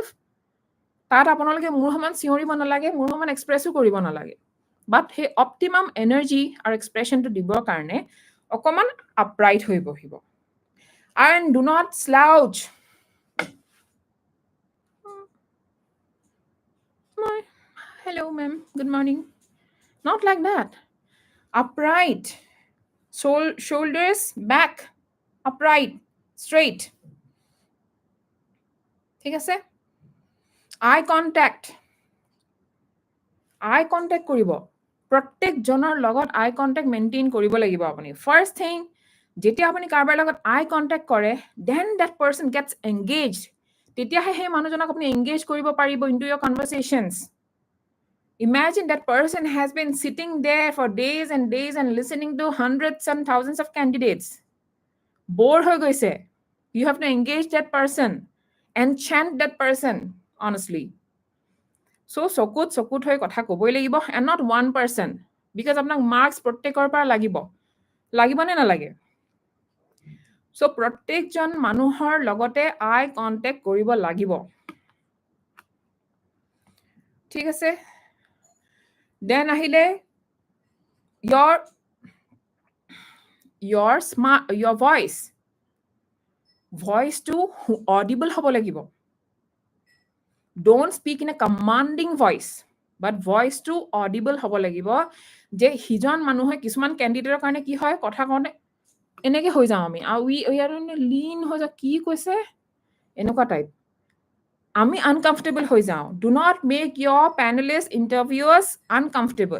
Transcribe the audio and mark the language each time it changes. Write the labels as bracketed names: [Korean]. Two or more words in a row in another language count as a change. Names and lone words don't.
[Assamese] তাত আপোনালোকে মোৰ সমান চিঞৰিব নালাগে, মোৰ সমান এক্সপ্ৰেছো কৰিব নালাগে, বাট সেই অপটিমাম এনাৰ্জি আৰু এক্সপ্ৰেশ্যনটো দিবৰ কাৰণে অকণমান আপৰাইট হৈ বহিব। [English] And do not slouch. Hello, ma'am. Good morning. Not like that. Upright. Shoulders back. Upright. Straight. [Assamese] ঠিক আছে? [English] Eye contact. Eye contact [Assamese] কৰিব। প্ৰত্যেকজনৰ লগত [English] eye contact [Assamese] মেইনটেইন কৰিব লাগিব আপুনি। [English] First thing, [Assamese] যেতিয়া আপুনি কাৰোবাৰ লগত আই কণ্টেক্ট কৰে, [English] then that person gets engage. [Assamese] তেতিয়াহে সেই মানুহজনক আপুনি এংগেজ কৰিব পাৰিব [English] into your conversations. Imagine that person has been sitting there for days and days and listening to hundreds and thousands of candidates. [Assamese] Bore হৈ গৈছে। [English] You have to engage that person, enchant that person, honestly. So, [Assamese] চকুত হৈ কথা ক'বই লাগিব, [English] and not one person, because [Assamese] আপোনাক মাৰ্কছ প্ৰত্যেকৰ পৰা লাগিব নে নালাগে? So, প্ৰত্যেকজন মানুহৰ লগতে [English] eye contact [Assamese] কৰিব লাগিব। ঠিক আছে? [English] Then [Assamese] আহিলে [English] your voice to audible [Assamese] হ'ব লাগিব। [English] Don't speak in a commanding voice, but voice to audible [Assamese] হ'ব লাগিব। যে সিজন মানুহে কিছুমান কেণ্ডিডেটৰ কাৰণে কি হয়, কথা কওঁতে এনেকৈ হৈ যাওঁ আমি, আৰু লীন হৈ যাওঁ, কি কৈছে এনেকুৱা টাইপ, আমি আনকমফৰ্টেবল হৈ যাওঁ। [English] Do not make your panelist interviewers uncomfortable.